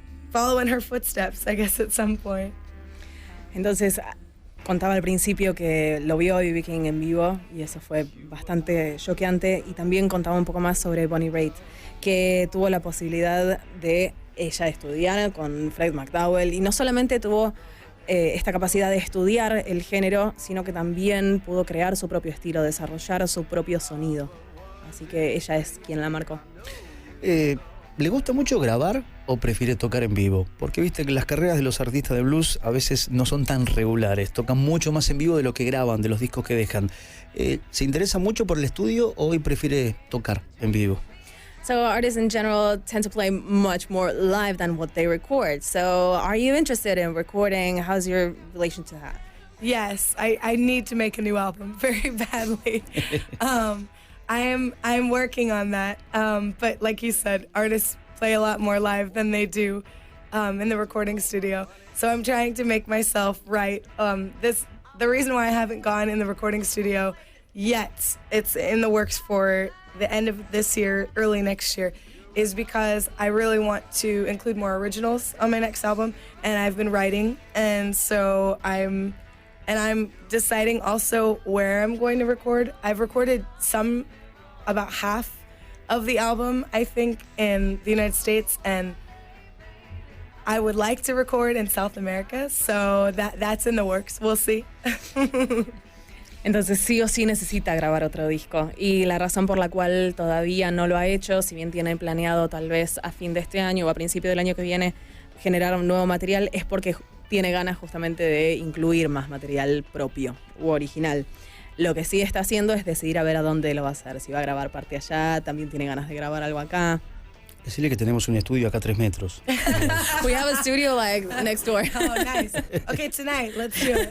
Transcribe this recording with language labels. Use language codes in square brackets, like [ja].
[en] following her footsteps, I guess, at some point. [es] Entonces, contaba al principio que lo vio B.B. King en vivo y eso fue bastante choqueante. Y también contaba un poco más sobre Bonnie Raitt, que tuvo la posibilidad de ella estudiar con Fred McDowell y no solamente tuvo esta capacidad de estudiar el género, sino que también pudo crear su propio estilo, desarrollar su propio sonido. Así que ella es quien la marcó. ¿Le gusta mucho grabar o prefiere tocar en vivo? Porque viste que las carreras de los artistas de blues a veces no son tan regulares, tocan mucho más en vivo de lo que graban, de los discos que dejan. ¿Se interesa mucho por el estudio o hoy prefiere tocar en vivo? [en] So artists in general tend to play much more live than what they record. So are you interested in recording? How's your relation to that? Yes, I need to make a new album very badly. I'm working on that. But like you said, artists play a lot more live than they do in the recording studio. So I'm trying to make myself right. The reason why I haven't gone in the recording studio yet, it's in the works for the end of this year, early next year, is because I really want to include more originals on my next album, and I've been writing, and so I'm deciding also where I'm going to record. I've recorded about half of the album, I think, in the United States, and I would like to record in South America, so that's in the works. We'll see. [es] Entonces sí o sí necesita grabar otro disco y la razón por la cual todavía no lo ha hecho, si bien tiene planeado tal vez a fin de este año o a principio del año que viene generar un nuevo material, es porque tiene ganas justamente de incluir más material propio u original. Lo que sí está haciendo es decidir a ver a dónde lo va a hacer, si va a grabar parte allá, también tiene ganas de grabar algo acá. Decirle que tenemos un estudio acá a 3 metros. [en] We have a studio like next door. Oh, nice. Okay, tonight, let's do it.